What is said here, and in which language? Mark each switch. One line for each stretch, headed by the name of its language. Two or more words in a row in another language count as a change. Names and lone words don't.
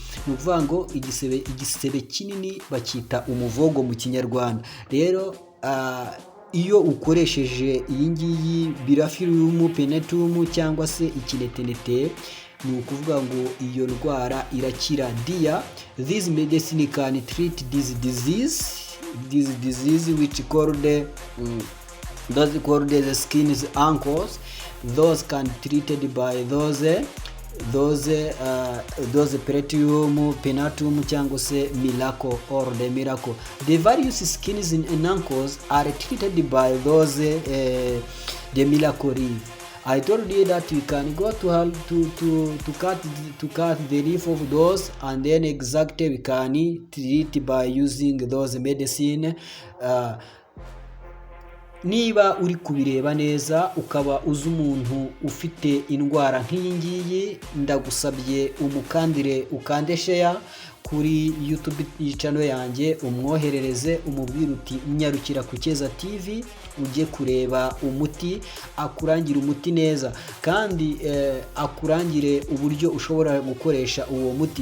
Kinyarwanda: Ni ukuvuga ngo igisebe kinini bacyita umuvogo mu Kinyarwanda. Rero iyo ukoresheje iyi ngiyi Birefilum penatum cyangwa se ikinetenete, ni ukuvuga ngo iyo ndwara irakira.
English: Dear, this medicine can treat this disease which called the skin ankles. Those can treated by those Birefilum penatum
Kinyarwanda: cyangwa se
English: miracle or the miracle. The various skins in ankles are treated by those the miracle leaf. I told you that you can go to cut the leaf of those, and then exactly we can treat by using those medicine.
Kinyarwanda: Niba uri kubireba neza ukaba uzi umuntu ufite indwara nk'iyi ngiyi, ndagusabye umukandire ukande share kuri YouTube channel yanjye, umwoherereze umubwira uti nyarukira ku Cyeza TV ujye kureba umuti, akurangire umuti neza kandi akurangire uburyo ushobora gukoresha uwo muti.